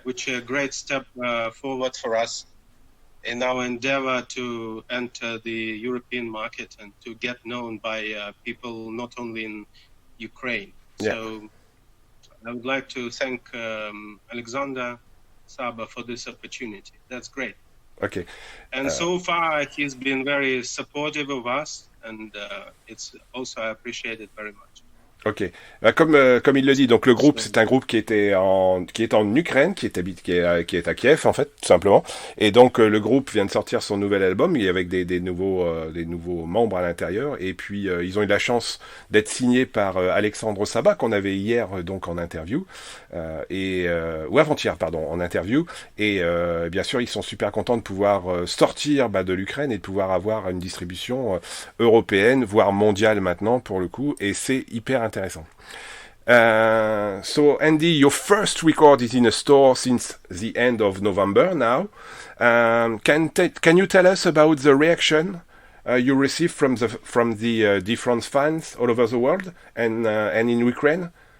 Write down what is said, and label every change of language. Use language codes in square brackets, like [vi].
[en] Which is a great step forward for us in our endeavor to enter the European market and to get known by people not only in Ukraine. Yeah. So I would like to thank Alexander Saba for this opportunity. That's great. Okay. And so far, he's been very supportive of us, and it's also appreciated very much. Ok. [fr] Comme il le dit, donc le groupe, c'est un groupe qui est en Ukraine, qui est à Kiev en fait, tout simplement. Et donc le groupe vient de sortir son nouvel album, et avec des nouveaux membres à l'intérieur. Et puis ils ont eu la chance d'être signés par Alexandre Sabat, qu'on avait hier donc en interview, ou avant-hier pardon, en interview. Et bien sûr ils sont super contents de pouvoir sortir de l'Ukraine, et de pouvoir avoir une distribution européenne, voire mondiale maintenant pour le coup. Et c'est hyper intéressant. [en] So Andy, your first record is in a store since the end of November now. Can you tell us about the reaction you received from the different fans all over the world, and in Ukraine?